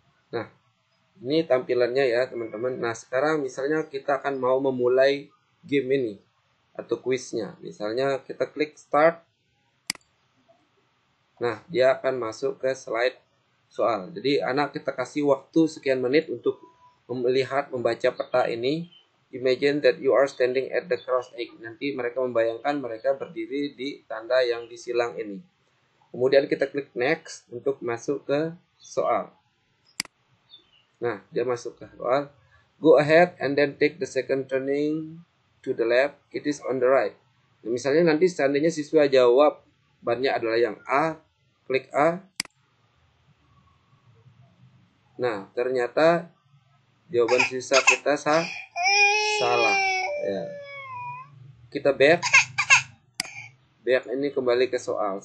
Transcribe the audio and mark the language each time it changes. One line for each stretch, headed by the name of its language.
Indonesian: Nah, ini tampilannya ya, teman-teman. Nah, sekarang misalnya kita akan mau memulai game ini atau kuisnya. Misalnya kita klik start. Nah, dia akan masuk ke slide soal. Jadi, anak kita kasih waktu sekian menit untuk melihat, membaca peta ini.
English: Imagine that you are standing at the cross egg.
Indonesian: Nanti mereka membayangkan mereka berdiri di tanda yang disilang ini. Kemudian kita klik next untuk masuk ke soal. Nah, dia masuk ke soal.
English: Go ahead and then take the second turning to the left. It is on the right.
Indonesian: Nah, misalnya nanti seandainya siswa jawab bannya adalah yang A, klik A. Nah, ternyata jawaban sisa kita salah. Ya. Kita back ini kembali ke soal.